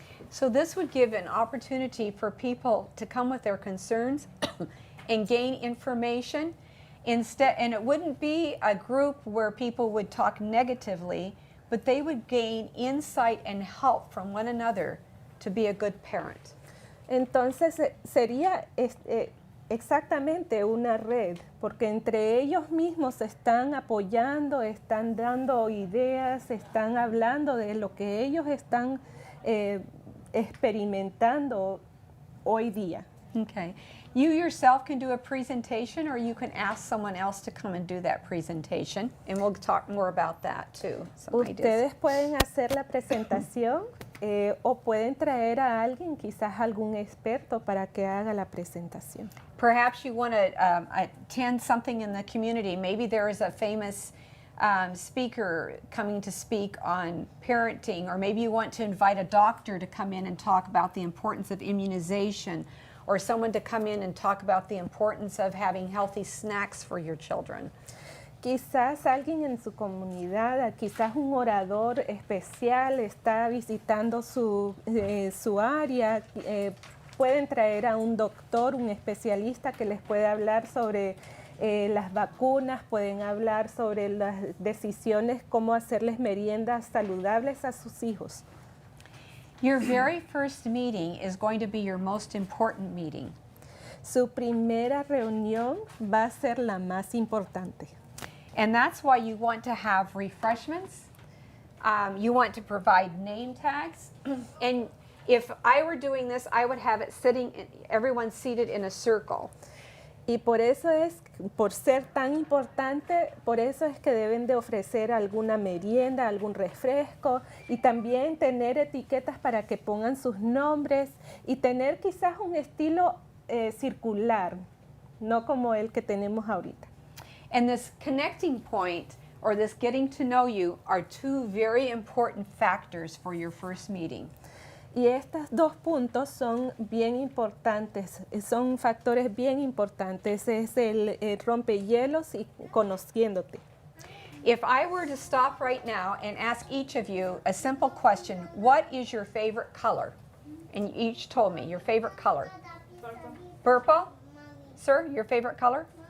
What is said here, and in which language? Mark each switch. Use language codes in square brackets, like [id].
[en] So this would give an opportunity for people to come with their concerns and gain information instead, and it wouldn't be a group where people would talk negatively, but they would gain insight and help from one another to be a good parent. [es] Entonces sería exactamente una red, porque entre ellos mismos se están apoyando, están dando ideas, están hablando de lo que ellos están experimentando hoy día. [en] Okay. You yourself can do a presentation, or you can ask someone else to come and do that presentation, and we'll talk more about that too. Some ideas. [es] Ustedes pueden hacer la presentación o pueden traer a alguien, quizás algún experto, para que haga la presentación. [en] Perhaps you want to attend something in the community. Maybe there is a famous speaker coming to speak on parenting, or maybe you want to invite a doctor to come in and talk about the importance of immunization, or someone to come in and talk about the importance of having healthy snacks for your children. [es] Quizás alguien en su comunidad, quizás un orador especial está visitando su área. Pueden traer a un doctor, un especialista que les puede hablar sobre las vacunas, pueden hablar sobre las decisiones, cómo hacerles meriendas saludables a sus hijos. [en] Your very first meeting is going to be your most important meeting. [es] Su primera reunión va a ser la más importante. [en] And that's why you want to have refreshments. You want to provide name tags. And if I were doing this, I would have it everyone seated in a circle. [es] Y por eso es, por ser tan importante, por eso es que deben de ofrecer alguna merienda, algún refresco, y también tener etiquetas para que pongan sus nombres y tener quizás un estilo circular, no como el que tenemos ahorita. [en] And this connecting point, or this getting to know you, are two very important factors for your first meeting. [es] Y estos dos puntos son bien importantes, son factores bien importantes, es el rompehielos y conociéndote. [en] If I were to stop right now and ask each of you a simple question, what is your favorite color? And you each told me your favorite color. Purple? Sir, your favorite color?